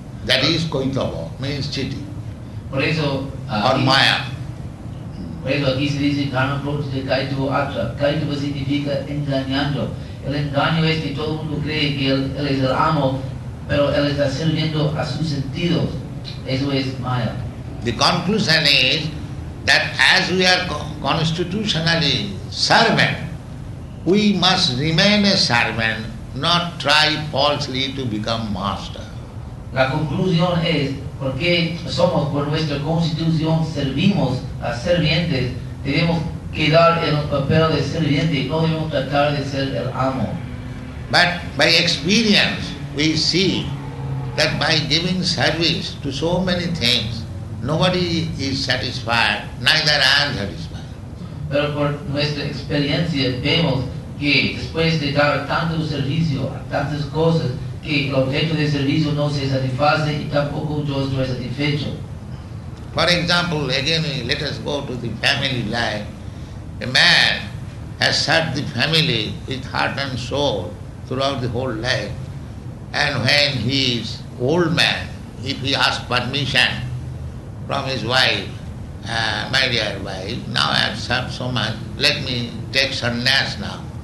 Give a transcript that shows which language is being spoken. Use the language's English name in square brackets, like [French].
[English] That is koitava, means cheating. [Spanish] Por eso, [English] Or maya. [Spanish] por eso aquí se dice karma prochita kaitava. Kaitava significa engañando. El engaño es que todo el mundo cree que él es el amo, pero él está sirviendo a sus sentidos. Eso es maya. [English] The conclusion is that as we are constitutionally servant, we must remain a servant, not try falsely to become master. [Spanish] La conclusión es, porque somos por nuestra constitución servimos a servientes, debemos quedar en el papel de serviente, no debemos tratar de ser el amo. [English] But by experience, we see that by giving service to so many things, nobody is satisfied, neither I am satisfied. [Spanish] Pero por nuestra experiencia vemos que después de dar tanto servicio a tantas cosas, que el objeto de servicio no se satisface y tampoco yo estoy satisfecho. [English] For example, again let us go to the family life. A man has served the family with heart and soul throughout the whole life. And when he is old man, if he asks permission from his wife, my dear wife, now I have served so much, let me take sannyas now.